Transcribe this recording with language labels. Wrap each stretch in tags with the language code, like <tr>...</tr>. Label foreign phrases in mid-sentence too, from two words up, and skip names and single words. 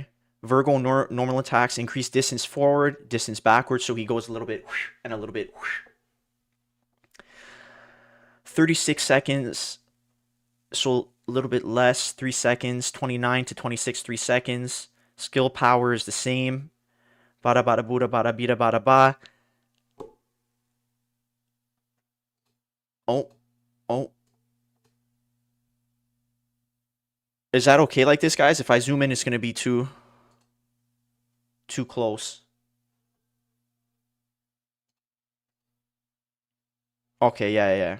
<en>Virgo normal attacks increase distance forward, distance backward, so he goes a little bit and a little bit. 36 seconds, so a little bit less, 3 seconds. 29 to 26, 3 seconds. Skill power is the same. Bada bada buda bada bida bada ba. Oh. Is that okay like this, guys? If I zoom in, it's going to be too close. Okay, yeah.</en>